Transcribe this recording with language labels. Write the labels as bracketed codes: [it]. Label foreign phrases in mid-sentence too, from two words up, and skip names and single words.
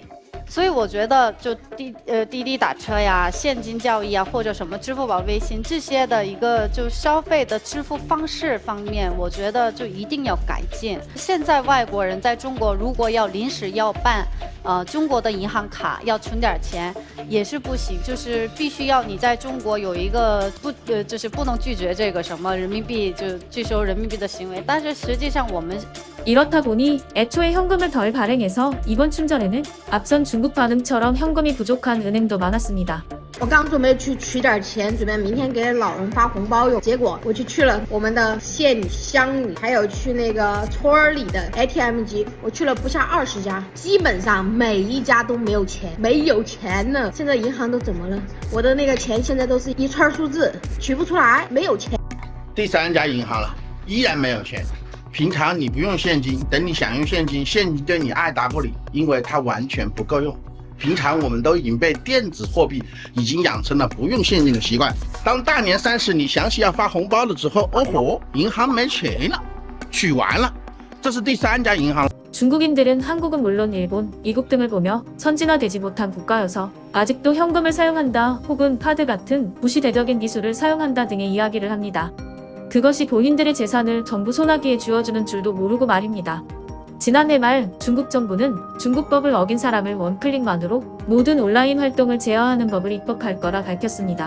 [zh] 所以我觉得，就滴滴打车呀、现金交易啊，或者什么支付宝、微信这些的一个就消费的支付方式方面，我觉得就一定要改进。现在外国人在中国如果要临时要办，中国的银行卡要存点钱也是不行，就是必须要你在中国有一个就是不能拒绝这个什么人民币就拒收人民币的行为。但是实际上我们 [ko] 이렇다 보니 애초에 현금을 덜 발행해서 이번 충전에는 앞선 중국 반응처럼 현금이 부족한 은행도 많았습니다. [zh] 我刚准备去取点钱，准备明天给老人发红包用。结果我去了我们的县里、乡里，还有去那个村儿里的 ATM 机，我去了不下20家，基本上每一家都没有钱，没有钱呢。现在银行都怎么了？我的那个钱现在都是一串数字，取不出来，没有钱。第3家银行了，依然没有钱。 平常你不用现金，等你想用现金，现金对你爱答不理，因为它完全不够用。平常我们都已经被电子货币已经养成了不用现金的习惯。当大年30你想起要发红包了之后，哦吼，银行没钱了，取完了。这是第3家银行。 [ko] 중국인들은 한국은 물론 일본, 미국 등을 보며 선진화되지 못한 국가여서 아직도 현금을 사용한다 혹은 카드 같은 부시대적인 기술을 사용한다 등의 이야기를 합니다. 그것이 본인들의 재산을 전부 소나기에 쥐어주는 줄도 모르고 말입니다. 지난해 말 중국 정부는 중국법을 어긴 사람을 원클릭만으로 모든 온라인 활동을 제어하는 법을 입법할 거라 밝혔습니다.